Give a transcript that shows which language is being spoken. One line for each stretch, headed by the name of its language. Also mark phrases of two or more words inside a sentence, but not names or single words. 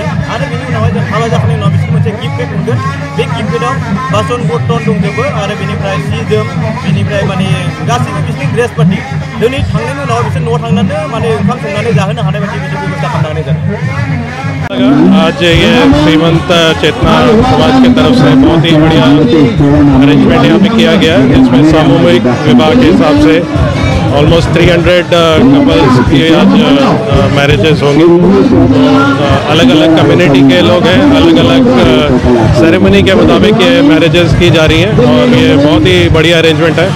Bodo: आरो बिनि उनावहाय जों हाबा जाखांनायनि उनाव बिसोर मोनसे गिफ्ट पेक मोनगोन। बे गिफ्ट पेकआव बासन बर्तन दंजोबो आरो बेनिफ्राय सि जोम बेनिफ्राय माने गासैबो बिसोरनि ड्रेस पार्टि दिनै थांनायनि उनाव बिसोर न'आव थांनानै माने ओंखाम संनानै जाहोनो हानाय बायदि बिदि बेबस्था खालामना होनाय जादों।
Hindi: आज ये श्रीमंत चेतना समाज की तरफ से बहुत ही बढ़िया अरेंजमेंट यहाँ पे किया गया है जिसमें सामूहिक विवाह के हिसाब से ऑलमोस्ट 300 कपल्स की आज मैरिजेस होंगी। अलग अलग कम्युनिटी के लोग हैं, अलग अलग सेरेमनी के मुताबिक ये मैरिजेस की जा रही हैं और ये बहुत ही बढ़िया अरेंजमेंट है।